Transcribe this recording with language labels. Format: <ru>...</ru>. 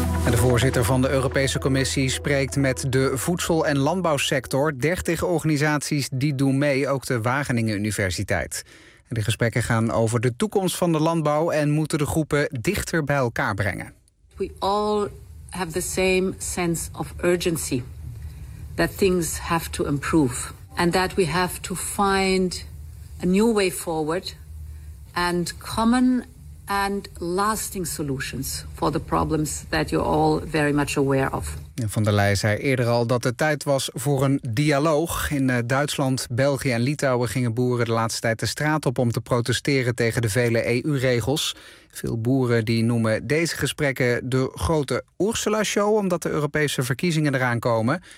<nl>De voorzitter van de Europese Commissie spreekt met de voedsel- en landbouwsector. 30 organisaties die doen mee, ook de Wageningen Universiteit. De gesprekken gaan over de toekomst van de landbouw en moeten de groepen dichter bij elkaar brengen.</nl> <en>We all have the same sense of urgency that things have to improve and that we have to find a new way forward and common and lasting solutions for the problems that you're all very much aware of.</en> <nl>Van der Leyen zei eerder al dat het tijd was voor een dialoog. In Duitsland, België en Litouwen gingen boeren de laatste tijd de straat op om te protesteren tegen de vele EU-regels. Veel boeren die noemen deze gesprekken de grote Ursula-show, omdat de Europese verkiezingen eraan komen.</nl>